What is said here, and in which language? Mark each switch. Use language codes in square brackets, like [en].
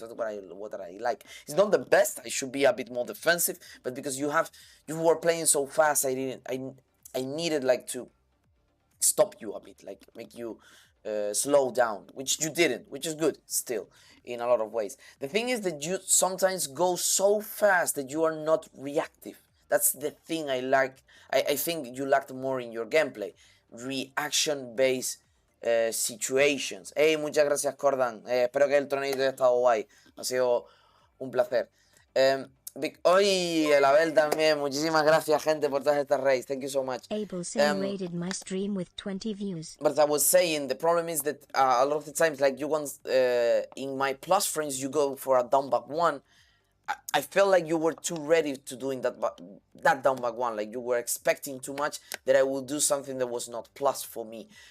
[en] That's what I like. It's not the best. I should be a bit more defensive, but because you were playing so fast, I needed like to stop you a bit, like make you slow down, which you didn't, which is good still in a lot of ways. The thing is that you sometimes go so fast that you are not reactive. That's the thing I like. I think you lacked more in your gameplay. Reaction-based situations. [es] Hey, muchas gracias, Cordan. Espero que el torneo haya estado guay. Ha sido un placer. Hoy, el Abel también. Muchísimas gracias, gente, por todas estas raids. [en] Thank you so much. Abel Say raided my stream with 20 views. But I was saying, the problem is that a lot of the times, like you want, in my plus frames, you go for a down back 1. I felt like you were too ready to doing that down back 1, like you were expecting too much, that I would do something that was not plus for me.